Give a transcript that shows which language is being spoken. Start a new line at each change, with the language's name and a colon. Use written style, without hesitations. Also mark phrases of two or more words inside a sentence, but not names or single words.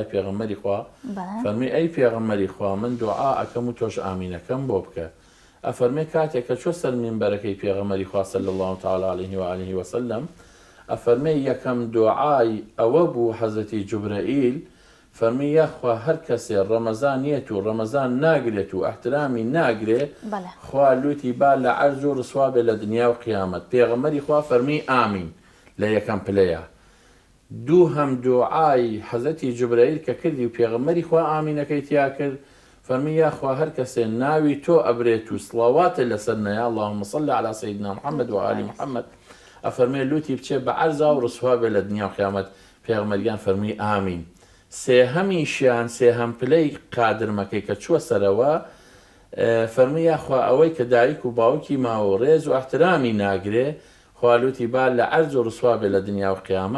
Central Kurdish: پێغەمبەری خوا فەرمی ئەی پێغەمبەری خوا من دوعا ئەکەم و تۆش ئامینەکەم بۆ بکە ئەفەرمێ کاتێک کە چۆ سەر مینبەرەکەی پێغەمبەری خوا
Arabic: صلی الله تعالی علیه و آله وسلم
Central Kurdish: ئەفەرمێ یەکەم دوعای ئەوە بوو حەزرەتی جوبرەیل فەرمی یاخوا هەر کەسێ ڕەمەزانیەت و ڕەمەزان ناگرێت و ئەحترامی ناگرێ خوا لوتی با لە عەرز و ڕسوا بێ لە دنیا و قیامەت. پێغەمبەری خوا فەرمی ئامین لە یەکەم پلەیە. دووهەم دوعای حەزەتی جوبرەیل کە کردی و پێغەمبەری خوا ئامینەکەی تیا کرد فەرمی یاخوا هەر کەسێ ناوی تۆ ئەبرێت و سڵاواتە لەسەر نەیە
Arabic: اللهم صل على سيدنا محمد وآل محمد
Central Kurdish: ئەفەرمێ لوتی بچێ بە عەرزا و ڕسوا بێ لە دنیا و قیامەت. پێغەمبەریان فەرمی ئامین. سێهەمیشیان سێهەم پلەی قادرمەکەی کە چووە سەرەوە فەرمی یاخوا ئەوەی کە دایک و باوکی ماوە ڕێز و ئەحترامی ناگرێ خوالوتی با لە عەرز و ڕسوا بێ لە دنیا و قیامەت.